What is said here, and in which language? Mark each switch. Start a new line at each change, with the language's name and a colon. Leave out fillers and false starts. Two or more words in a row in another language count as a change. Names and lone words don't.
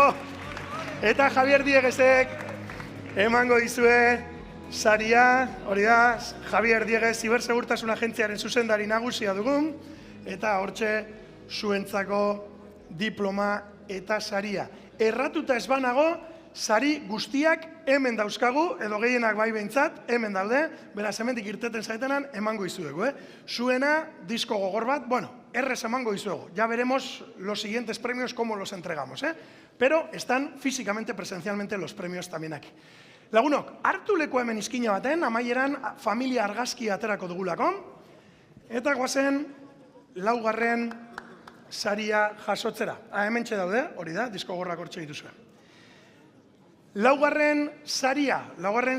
Basque: Eta Javier Diegesek emango dizue saria, hori da, Javier Dieges, Zibersegurtasun Agentziaren zuzendari nagusia dugun, eta hortxe zuentzako diploma eta saria. Erratuta ez banago, sari guztiak hemen dauzkagu, edo gehienak bai behintzat, hemen daude, beraz hemendik irteten zaetenan emango izuegu. Zuena, disko gogor bat, bueno, errez emango izuegu.
Spanish: Ya veremos los siguientes premios, cómo los entregamos, pero están físicamente, presencialmente los premios también aquí.
Basque: Lagunok, hartu leku hemen izkina baten, amaieran familia argazki aterako dugulako, eta guazen 4. saria jasotzera. Hementxe daude, hori da, disko gorrak hortxe dituzue. 4. saria, 4.